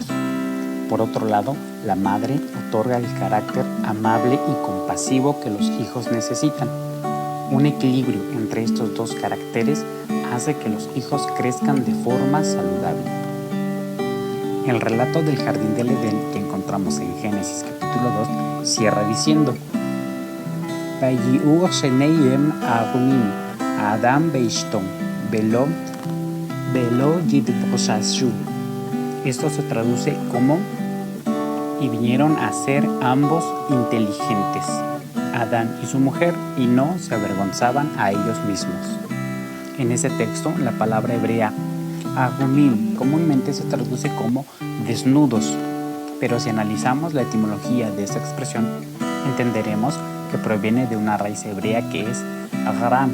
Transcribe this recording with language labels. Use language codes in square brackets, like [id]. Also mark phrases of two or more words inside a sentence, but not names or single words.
[es] Por otro lado, la madre otorga el carácter amable y compasivo que los hijos necesitan. Un equilibrio entre estos dos caracteres hace que los hijos crezcan de forma saludable. El relato del jardín del Edén que encontramos en Génesis capítulo 2 cierra diciendo: [he] ויהיו שניהם ערומים אדם ואשתו ולא יתבששו. [es] Esto se traduce como: y vinieron a ser ambos inteligentes, Adán y su mujer, y no se avergonzaban a ellos mismos. En ese texto, la palabra hebrea Agumim comúnmente se traduce como desnudos, pero si analizamos la etimología de esta expresión, entenderemos que proviene de una raíz hebrea que es agram.